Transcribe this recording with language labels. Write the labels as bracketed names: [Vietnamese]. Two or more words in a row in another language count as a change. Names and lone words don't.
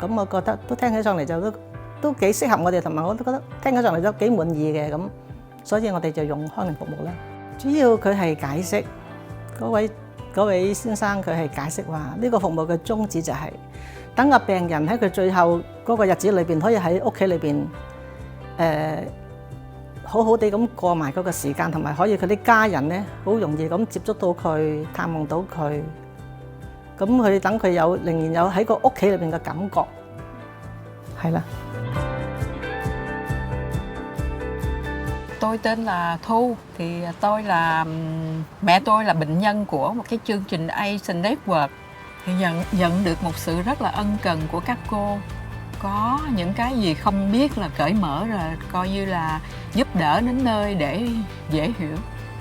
[Cantonese] 咁我覺得都聽起上嚟就都幾適合我哋，同埋我都覺得聽起上嚟都幾滿意嘅咁，所以我哋就用康寧服務啦。主要佢係解釋嗰位嗰位先生佢係解釋話，呢個服務嘅宗旨就係等個病人喺佢最後嗰個日子裏邊，可以喺屋企裏邊好好地咁過埋嗰個時間，同埋可以佢啲家人咧好容易咁接觸到佢、探望到佢，咁佢等佢有仍然有喺個屋企裏邊嘅感覺，係啦。 [Vietnamese] Tôi tên là Thu, thì tôi là mẹ tôi là bệnh nhân của một cái chương trình Asian Network, thì nhận được một sự rất là ân cần của các cô. Có những cái gì không biết là cởi mở rồi, coi như là giúp đỡ đến nơi để dễ hiểu.